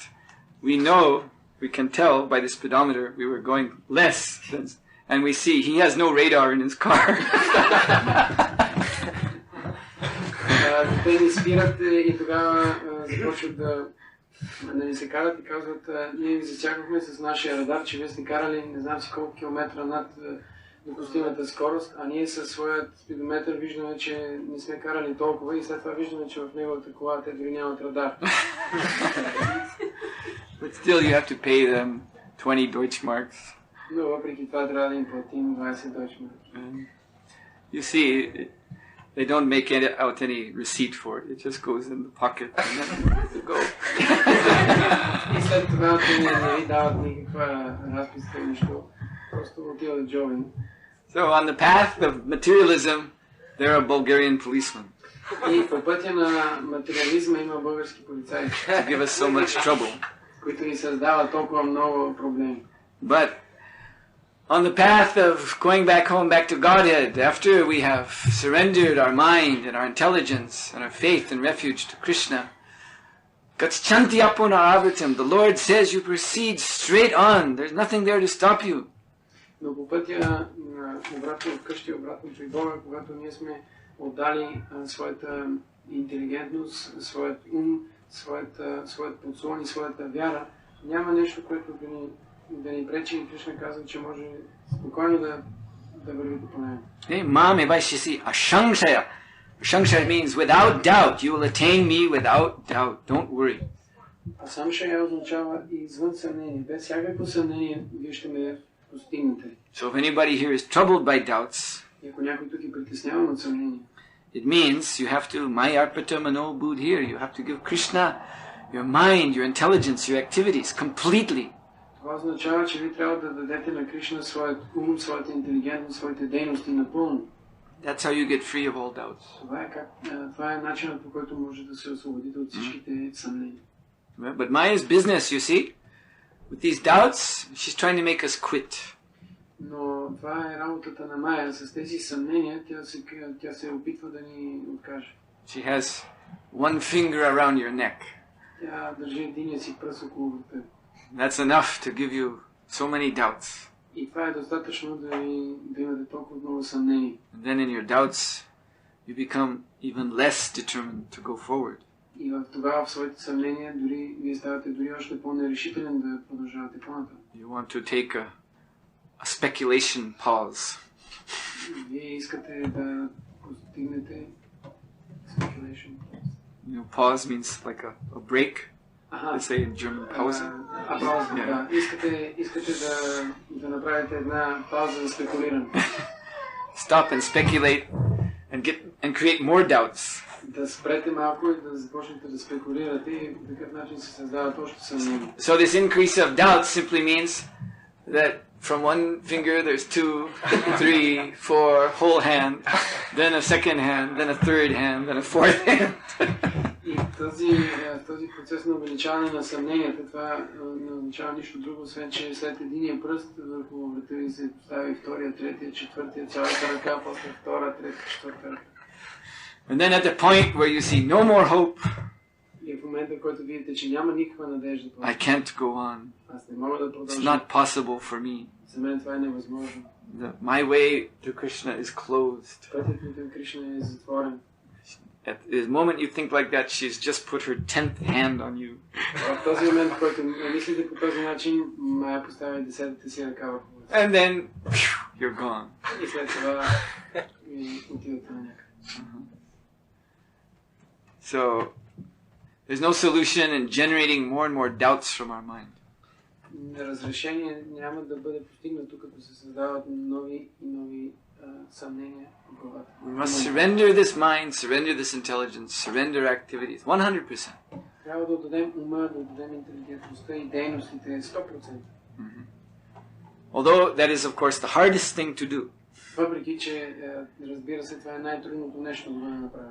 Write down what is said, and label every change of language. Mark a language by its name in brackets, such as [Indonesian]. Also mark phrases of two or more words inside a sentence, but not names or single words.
[English] We know, we can tell by the speedometer we were going less than, and we see he has no radar in his car. [Bulgarian] Те ни спират и тогава започват да ни се карат и казват, ние ви засягахме с нашия радар, че вие сте карали не знам си колко километра над допустимата скорост, а ние със своят спидометър виждаме, че не сме карали толкова и след това виждаме, че в неговата кола те дори нямат радар. [English] But still you have to pay them 20 Deutschmarks. [Bulgarian] Но въпреки това трябва да им платим 20 Deutschmarks. [English] You see, they don't make out any receipt for it. It just goes in the pocket and then to go. [Bulgarian] И след това те не ви дават никаква разписка, нищо. Просто отива да джобим. [English] So on the path of materialism, there are Bulgarian policemen. [Bulgarian] И по пътя на материализма има български полицаи. [English] To give us so much trouble. [Bulgarian] Които ни създават толкова много проблеми. [English] But on the path of going back home, back to Godhead, after we have surrendered our mind and our intelligence and our faith and refuge to Krishna, [Sanskrit] गच्छन्ति अपुन आवतम्, [English] the Lord says you proceed straight on. There's nothing there to stop you. [Bulgarian] Но по пътя обратно вкъщи, обратно при Бога, когато ние сме отдали своята интелигентност, своят ум, своят подслон и своята вяра, няма нещо, което да ни пречи, и Кришна казва, че може спокойно да вървите по него. [Sanskrit] मामे वैशिसि अशङ्क्षय. [English] Ashankshaya means without doubt. You will attain me without doubt. Don't worry. [Bulgarian] Асамшая означава извън съмнение. Без всякакво съмнение вие ще ме постигнете. [English] So if anybody here is troubled by doubts, [Bulgarian] И ако някой тук е притесняван от съмнение, [English] it means you have to [Sanskrit] मयर्पत मनो बुधिर्. [English] You have to give Krishna your mind, your intelligence, your activities completely. [Bulgarian] това означава, че ви трябва да дадете на Кришна своят ум, своята интелигентност, своите дейности напълно. [English] That's how you get free of all doubts. [Bulgarian] Това е начинът, по който може да се освободите от всичките съмнения. [English] But Maya's business, you see, with these doubts, she's trying to make us quit. [Bulgarian] Но това е работата на Майя. С тези съмнения тя се опитва да ни откаже. [English] She has one finger around your neck. [Bulgarian] Тя държи единия си пръст около теб. [English] That's enough to give you so many doubts. [Bulgarian] И това е достатъчно да имате толкова много съмнения. [English] And then in your doubts, you become even less determined to go forward. [Bulgarian] И тогава в своите съмнения дори вие ставате дори още по-нерешителен да продължавате по-нататък. [English] You want to take a speculation pause. [Bulgarian] Вие искате да постигнете [English] speculation pause. Pause means like a break. They say in German, pause. [Bulgarian] Пауза, да. Искате да направите една пауза за спекулиране. [English] Stop and speculate and create more doubts. [Bulgarian] Да спрете малко и да започнете да спекулирате и по такъв начин се създават още съмнения. [English] So this increase of doubts simply means that from one finger there's 2, 3, 4, whole hand, then a second hand, then a third hand, then a fourth hand. [Bulgarian] И този процес на увеличаване на съмненията, това не означава нищо друго, освен че след единия пръст върху врата ви се постави втория, третия, четвъртия, цялата ръка, после втора, трета, четвърта ръка. [English] And then at the point where you see no more hope, [Bulgarian] и в момента, в който видите, че няма никаква надежда, [English] I can't go on. [Bulgarian] Аз не мога да продължа. [English] It's not possible for me. [Bulgarian] За мен това е невъзможно. [English] My way to Krishna is closed. [Bulgarian] Пътят ми към Кришна е затворен. [English] At the moment you think like that, she's just put her 10th hand on you. [Bulgarian] В този момент, в който мислите по този начин, Майя поставя 10-та си ръка върху вас. [English] And then, you're gone. [Bulgarian] И след това отидете на някъде. [English] So, there's no solution in generating more and more doubts from our mind. [Bulgarian] Разрешение няма да бъде постигнато, като се създават нови и нови съмнения в главата. [English] We must surrender this mind, surrender this intelligence, surrender activities, 100%. [Bulgarian] Трябва да отдадем ума, да отдадем интелигентността и дейностите 100%. [English] Although that is, of course, the hardest thing to do. [Bulgarian] Въпреки, че разбира се, това е най-трудното нещо да бъде направено.